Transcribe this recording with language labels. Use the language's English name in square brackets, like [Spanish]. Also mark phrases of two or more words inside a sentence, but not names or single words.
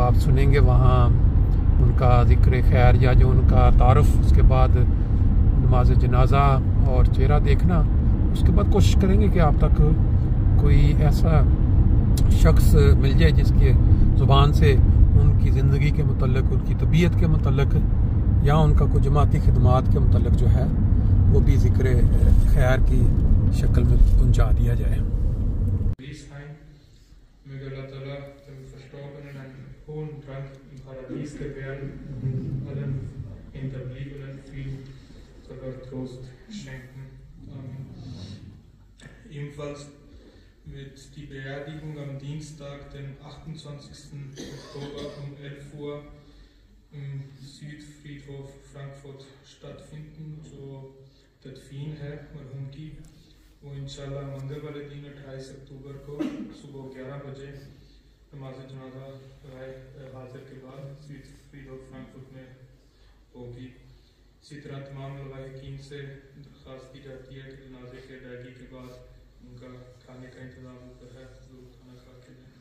[Urdu] آپ سنیں گے وہاں ان کا ذکر خیر یا جو ان کا تعارف، اس کے بعد نماز جنازہ اور چہرہ دیکھنا، اس کے بعد کوشش کریں گے کہ آپ تک کوئی ایسا شخص مل جائے جس کی زبان سے ان کی زندگی کے متعلق، ان کی طبیعت کے متعلق یا ان کا کوئی جماعتی خدمات کے متعلق جو ہے وہ بھی ذکر خیر کی شکل میں پہنچا دیا جائے۔ [German] Möge Allah Ta'ala dem Verstorbenen einen hohen Rang im Paradies gewähren, allen Hinterbliebenen viel sogar Trost schenken. Amen. Ebenfalls wird die Beerdigung am Dienstag, den 28. Oktober um 11 Uhr im Südfriedhof Frankfurt stattfinden, [Urdu] جو تدفین ہے مرحوم کی، وہ انشاءاللہ منگل والے دن 28 اکتوبر کو صبح 11 بجے نماز جنازہ حاضر کے بعد سویڈ فرانکفرٹ میں ہوگی۔ اسی طرح تمام لواحقین سے درخواست کی جاتی ہے کہ جنازے کے ادائیگی کے بعد ان کا کھانے کا انتظام ہوتا ہے، ضرور کھانا کھا کے